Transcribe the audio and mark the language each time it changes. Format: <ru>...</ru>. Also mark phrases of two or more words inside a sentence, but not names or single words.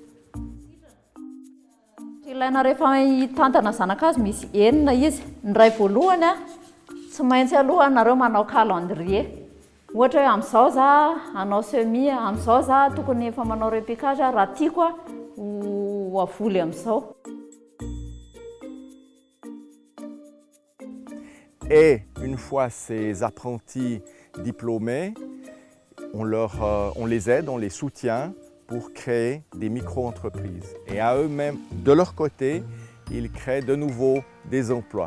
<mg>Ilaina rehefa hitantana zanak'azo misy enina izy. Ny ray voalohany tsy maintsy aloha nareo manao calendrier. Ohatra hoe amin'izao za hanao semis, amin'izao za tokony efa manao replicage raha tiako ho avoly amin'izao.</mg> <fr>Et une fois ces apprentis diplômés, on les aide, on les soutient pour créer des micro-entreprises. Et à eux-mêmes, de leur côté, ils créent de nouveau des emplois.</fr>